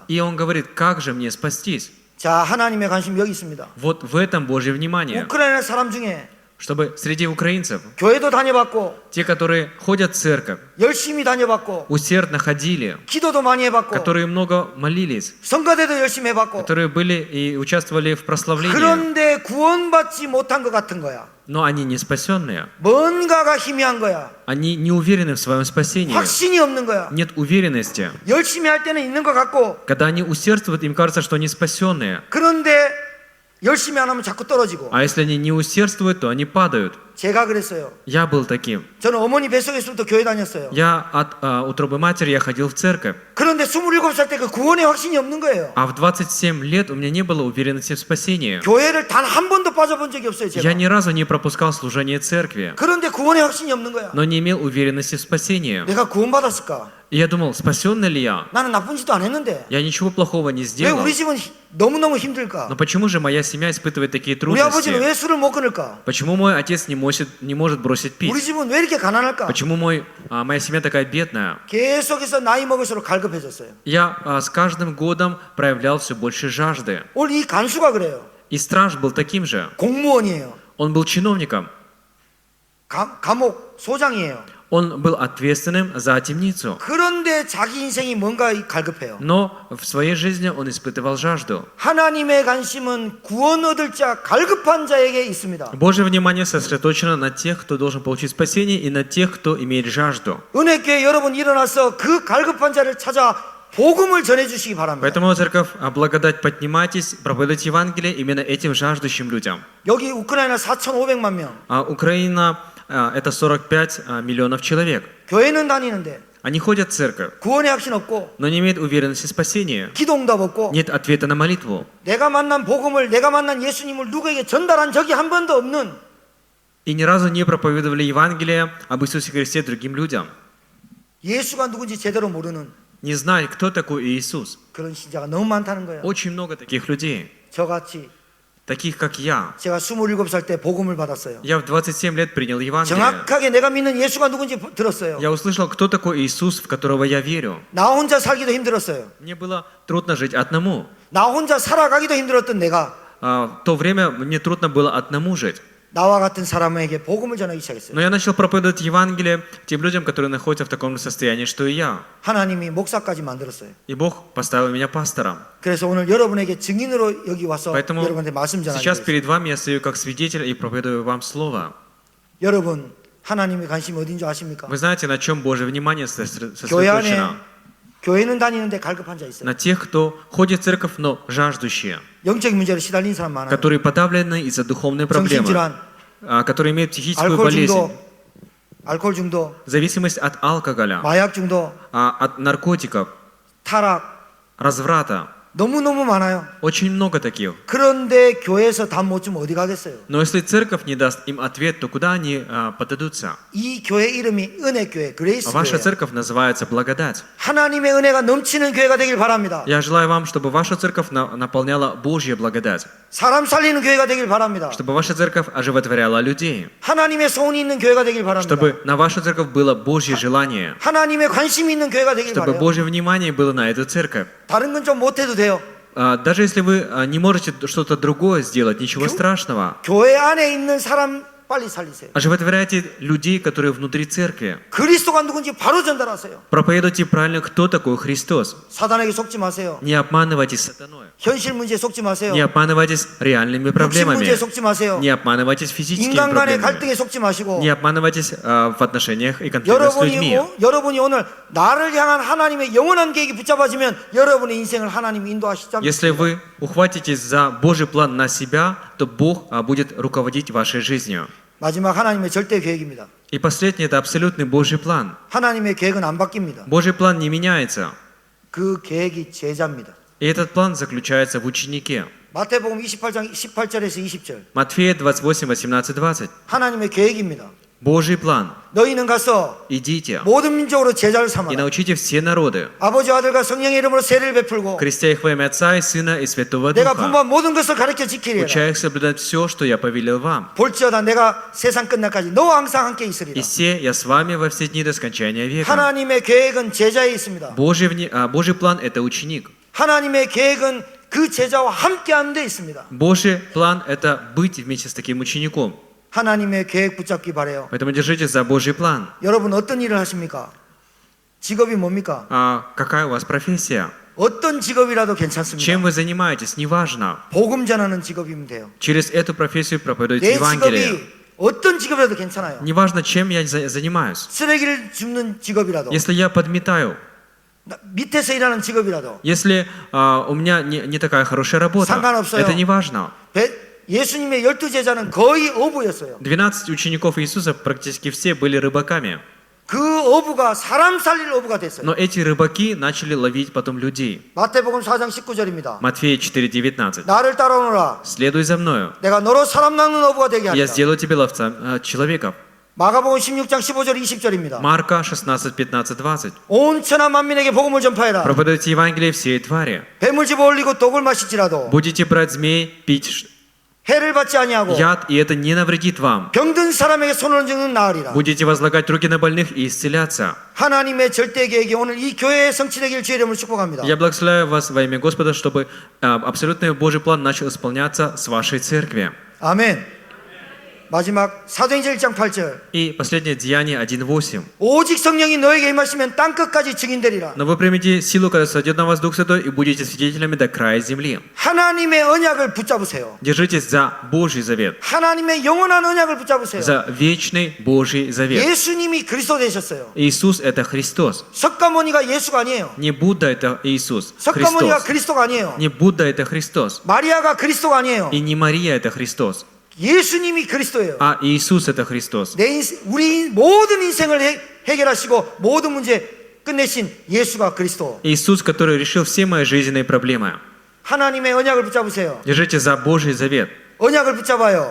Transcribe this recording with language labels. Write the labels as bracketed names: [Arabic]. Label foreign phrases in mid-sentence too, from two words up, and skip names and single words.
[Russian] И он говорит: как же мне спастись? [Korean] 자, 하나님의 관심 여기 있습니다. [Russian] Вот в этом Божье внимание. [Korean] 우크라이나 사람 중에 [Russian] Чтобы среди украинцев, [Korean] 교회도 다녀봤고 [Russian] те, которые ходят в церковь, [Korean] 열심히 다녀봤고 [Russian] усердно ходили, [Korean] 기도도 많이 해봤고 [Russian] которые много молились, [Korean] 성가대도 열심히 해봤고 [Russian] которые были и участвовали в прославлении, [Korean] 그런데 구원받지 못한 것 같은 거야. [Russian] но они не спасенные. [Korean] 뭔가가 희미한 거야. [Russian] Они не уверены в своем спасении. [Korean] 확신이 없는 거야. [Russian] Нет уверенности. [Korean] 열심히 할 때는 있는 것 같고 [Russian] Когда они усердствуют, им кажется, что они спасенные. [Korean] 그런데 열심히 안 하면 자꾸 떨어지고. [Russian] А если они не усердствуют, то они падают. [Korean] 제가 그랬어요. [Russian] Я был таким. [Korean] 저는 어머니 뱃속에 있을 때 교회 다녔어요. [Russian] Я от утробы матери я ходил в церковь. [Korean] 그런데 27살 때 그 구원의 확신이 없는 거예요. [Russian] А в 27 лет у меня не было уверенности в спасении. [Korean] 교회를 단 한 번도 빠져본 적이 없어요. [Russian] Я [Korean] 제가. [Russian] ни разу не пропускал служение церкви, [Korean] 그런데 구원의 확신이 없는 거야. [Russian] но не имел уверенности в спасении. [Korean] 내가 구원받았을까? [Russian] И я думал, спасенный ли я? [Korean] 나는 나쁜 짓도 안 했는데 [Russian] Я ничего плохого не [Korean] 왜 [Russian] сделал. [Korean] 우리 집은 너무너무 힘들까? [Russian] Но почему же моя семья испытывает такие [Korean] 우리 아버지는 [Russian] трудности? [Korean] 왜 술을 못 끊을까? [Russian] Почему мой отец не может не может бросить [Korean] 우리 [Russian] пить? [Korean] 집은 왜 이렇게 가난할까? [Russian] Почему моя семья такая бедная? [Korean] 계속해서 나이 먹을수록 갈급해졌어요. [Russian] Я с каждым годом проявлял все больше жажды. [Korean] 오늘 이 간수가 그래요. [Russian] И страж был таким же. [Korean] 공무원이에요. [Russian] Он был чиновником. [Korean] 감옥 소장이에요. [Russian] Он был ответственным за темницу. [Korean] 그런데 자기 인생이 뭔가 갈급해요. [Russian] Но в своей жизни он испытывал жажду. [Korean] 하나님의 관심은 구원 얻을 자, 갈급한 자에게 있습니다. [Russian] Божье внимание сосредоточено на тех, кто должен получить спасение, и на тех, кто имеет жажду. [Korean] 은혜교회 여러분 일어나서 그 갈급한 자를 찾아 복음을 전해주시기 바랍니다. [Russian] Поэтому, церковь, благодать, поднимайтесь, проповедуйте Евангелие именно этим жаждущим людям. [Korean] 여기 우크라이나 4,500만 명. [Russian] Украина это 45 миллионов человек. [Korean] 교회는 다니는데 [Russian] Они ходят в церковь, [Korean] 구원의 확신 없고 [Russian] но не имеют уверенности в спасении. [Korean] 기도 응답 없고 [Russian] Нет ответа на молитву. [Korean] 내가 만난 복음을 내가 만난 예수님을 누구에게 전달한 적이 한 번도 없는 [Russian] И ни разу не проповедовали Евангелие об Иисусе Христе другим людям. [Korean] 예수가 누군지 제대로 모르는 [Russian] Не знают, кто такой Иисус. [Korean] 그런 신자가 너무 많다는 거예요. [Russian] Очень много таких людей, [Korean] 저같이 [Russian] таких как я. [Korean] 제가 27살 때 복음을 받았어요. [Russian] Я в 27 лет принял Евангелие. [Korean] 정확하게 내가 믿는 예수가 누군지 들었어요. [Russian] Я услышал, кто такой Иисус, в которого я верю. [Korean] 나 혼자 살기도 힘들었어요. [Russian] Мне было трудно жить одному. [Korean] 나 혼자 살아가기도 힘들었던 내가 [Russian] В то время мне трудно было одному жить. [Korean] 나와 같은 사람에게 복음을 전하기 시작했어요. [Russian] Но я начал проповедовать Евангелие тем людям, которые находятся в таком же состоянии, что и я. [Korean] 하나님이 목사까지 만들었어요. [Russian] И Бог поставил меня пастором. [Korean] 그래서 오늘 여러분에게 증인으로 여기 와서 [Russian] Поэтому [Korean] 여러분한테 말씀 전하기 [Russian] сейчас [Korean] 위해서. [Russian] перед вами я стою как свидетель и проповедую вам Слово. [Korean] 여러분 하나님의 관심이 어딘 줄 아십니까? [Russian] Вы знаете, на чем Божье внимание [Korean] 교회 안에 [Russian] сосредоточено? [Korean] 교회는 다니는데 갈급한 자 있어요. [Russian] На тех, кто ходит в церковь, но жаждущие, [Korean] 영적인 문제로 시달린 사람 많아요. [Russian] которые подавлены из-за духовной проблемы, [Korean] 정신질환, [Russian] которые имеют психическую [Korean] 알코올 [Russian] болезнь, [Korean] 중독, 알코올 중독, [Russian] зависимость от алкоголя, [Korean] 마약 중독, [Russian] от наркотиков, [Korean] 타락 [Russian] разврата. [Korean] 너무너무 많아요. [Russian] Очень много таких. [Korean] 그런데 교회에서 답 못 주면 어디 가겠어요? [Russian] Но если церковь не даст им ответ, то куда они подадутся? [Korean] 이 교회 이름이 은혜교회, 그레이스 [Russian] Ваша [Korean] 교회. [Russian] церковь называется благодать. [Korean] 하나님의 은혜가 넘치는 교회가 되길 바랍니다. [Russian] Я желаю вам, чтобы ваша церковь наполняла Божья благодать, [Korean] 사람 살리는 교회가 되길 바랍니다. [Russian] чтобы ваша церковь оживотворяла людей, [Korean] 하나님의 소원이 있는 교회가 되길 바랍니다. [Russian] чтобы на вашу церковь было Божье желание, [Korean] 하나님의 관심이 있는 교회가 되길 [Russian] чтобы [Korean] 바라요. [Russian] Божье внимание было на эту церковь. [Korean] 다른 건 좀 못해도 돼요. [Russian] Даже если вы не можете что-то другое сделать, ничего страшного. [Korean] 교회 안에 있는 사람 빨리 살리세요. [Russian] Оживотворяйте людей, которые внутри церкви. [Korean] 그리스도가 누군지 바로 전달하세요. [Russian] Проповедуйте правильно, кто такой Христос. [Korean] 사단에게 속지 마세요. [Russian] Не обманывайтесь сатаной. [Korean] 현실 문제에 속지 마세요. [Russian] Не обманывайтесь реальными [Korean] 육신 [Russian] проблемами. [Korean] 문제에 속지 마세요. [Russian] Не обманывайтесь физическими [Korean] 인간 간의 [Russian] проблемами. [Korean] 갈등에 속지 마시고 [Russian] Не обманывайтесь в отношениях и конфликтах с людьми. [Korean] 여러분이 오늘 나를 향한 하나님의 영원한 계획이 붙잡아지면 여러분의 인생을 하나님이 인도하시지 [Russian] Если [Korean] 않습니까? [Russian] вы ухватитесь за Божий план на себя, то Бог будет руководить вашей жизнью. [Korean] 마지막 하나님의 절대 계획입니다. [Russian] И последний – это абсолютный Божий план. [Korean] 하나님의 계획은 안 바뀝니다. [Russian] Божий план не меняется. [Korean] 그 계획이 제자입니다. [Russian] И этот план заключается в ученике. [Korean] 마태복음 28장 18절에서 20절. [Russian] Матфея 28, 18, 20. [Korean] 하나님의 계획입니다. [Russian] Божий план. [Korean] 너희는 가서 [Russian] Идите [Korean] 모든 민족으로 제자를 [Russian] и [Korean] 삼아라. [Russian] научите все народы, [Korean] 아버지와 아들과 성령의 이름으로 세례를 베풀고 [Russian] крестя их во имя Отца и Сына и Святого [Korean] 내가 [Russian] Духа, [Korean] 분부한 모든 것을 가르쳐 지키리라. [Russian] уча их соблюдать все, что я повелел вам. [Korean] 볼지어다 내가 세상 끝날까지 너와 항상 함께 있으리라. [Russian] И се я с вами во все дни до скончания века. [Korean] 하나님의 계획은 제자에 있습니다. [Russian] Божий план – это ученик. [Korean] 하나님의 계획은 그 제자와 함께하는 데 있습니다. [Russian] Божий план – это быть вместе с таким учеником. [Korean] 하나님의 계획 붙잡기 바래요. [Russian] Поэтому держитесь за Божий план. [Korean] 여러분 어떤 일을 하십니까? 직업이 뭡니까? [Russian] Какая у вас профессия? [Korean] 어떤 직업이라도 괜찮습니다. [Russian] Чем вы занимаетесь? Неважно. [Korean] 복음 전하는 직업이면 돼요. [Russian] Через эту профессию проповедуйте [Korean] 내 [Russian] Евангелие. [Korean] 직업이 어떤 직업이라도 괜찮아요. [Russian] Неважно, чем я занимаюсь. [Korean] 쓰레기를 줍는 직업이라도 [Russian] Если я подметаю, [Korean] 밑에서 일하는 직업이라도 [Russian] если у меня не такая хорошая работа, [Korean] 상관없어요. [Russian] это неважно. [Korean] 예수님의 12제자는 거의 어부였어요. [Russian] 12 учеников Иисуса практически все были рыбаками. [Korean] 그 어부가 사람 살릴 어부가 됐어요. [Russian] Но эти рыбаки начали ловить потом людей. [Korean] 마태복음 4장 19절입니다. [Russian] Матфея 4:19. [Korean] 나를 따라오너라. [Russian] Следуй за мною. [Korean] 내가 너로 사람 낚는 어부가 되게 [Russian] Я [Korean] 하리라. [Russian] сделаю тебя ловцом человеков. [Korean] 마가복음 16장 15절 20절입니다. [Russian] Марка 16, 15, 20. [Korean] 온 천하 만민에게 복음을 전파해라. [Russian] Проповедуйте Евангелие всей твари. [Korean] 뱀을 집어 올리고 독을 마실지라도 [Russian] Будете брать змей, пить [Korean] 해를 받지 아니하고 [Russian] яд, и это не навредит вам. [Korean] 병든 사람에게 손을 얹으면 나으리라. [Russian] Будете возлагать руки на больных и исцеляться. [Korean] 하나님의 절대 계획이 오늘 이 교회에 성취되길 주의 이름으로 축복합니다. [Russian] Я благословляю вас во имя Господа, чтобы абсолютный Божий план начал исполняться с вашей церкви. [Korean] 아멘. 마지막 사도행전 1장 8절. [Russian] И последнее Деяние 1:8. [Korean] 오직 성령이 너에게 임하시면 땅 끝까지 증인되리라. [Russian] Но вы примите силу, когда сойдет на вас Дух Святой, и будете свидетелями до края земли. [Korean] 하나님의 언약을 붙잡으세요. [Russian] Держитесь за Божий завет, [Korean] 하나님의 영원한 언약을 붙잡으세요. [Russian] за вечный Божий завет. [Korean] 예수님이 그리스도 되셨어요. [Russian] Иисус — это Христос. [Korean] 석가모니가 예수가 아니에요. [Russian] Не Будда — это Иисус. [Korean] 석가모니가 [Russian] Христос. [Korean] 그리스도가 아니에요. [Russian] Не Будда — это Христос. [Korean] 마리아가 그리스도가 아니에요. [Russian] И не Мария — это Христос. [Korean] 예수님이 그리스도예요. [Russian] А Иисус — это Христос. [Korean] 내 인생, 우리 모든 인생을 해결하시고 모든 문제 끝내신 예수가 그리스도. [Russian] Иисус, который решил все мои жизненные проблемы. [Korean] 하나님의 언약을 붙잡으세요. [Russian] Держите за Божий завет. [Korean] 언약을 붙잡아요.